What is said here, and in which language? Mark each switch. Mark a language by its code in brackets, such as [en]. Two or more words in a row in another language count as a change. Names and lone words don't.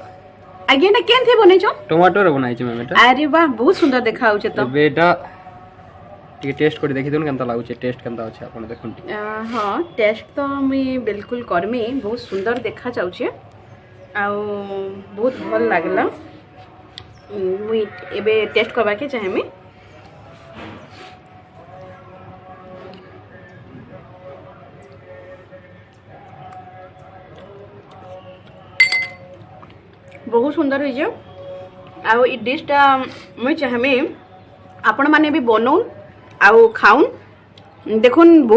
[spv] ଆଜ୍ଞା ଏଟା କେନ୍ ଥେ ବନେଛ ଟମାଟୋରେ ବନାଇଛି ମ୍ୟାମ୍ ଏଇଟା। ଅରେ ୱାହ ବହୁତ ସୁନ୍ଦର ଦେଖା ହଉଚେ ତ ଏବେ ଏଇଟା ଟିକେ ଟେଷ୍ଟ କରି ଦେଖିଦିଅନ୍ କେନ୍ତା ଲାଗୁଛି ଟେଷ୍ଟ କେନ୍ତା ଅଛି ଆପଣ ଦେଖୁନ୍ ଟିକେ। ହଁ ଟେଷ୍ଟ ତ ମୁଇଁ ବିଲକୁଲ କରମି ବହୁତ ସୁନ୍ଦର ଦେଖା ଯାଉଚେ ଆଉ ବହୁତ ଭଲ ଲାଗଲା ମୁଇଁ ଏବେ ଟେଷ୍ଟ କରବା କେ ଚାହେମି। ବହୁତ ସୁନ୍ଦର ହଇଜେ ଆଉ ଇ ଡିଶଟା ମୁଇଁ ଚାହେମି ଆପଣ ମାନେ ଭି ବନାଉନ୍ ଆଉ ଖାଉନ୍ ଦେଖୁନ୍ ବହୁତ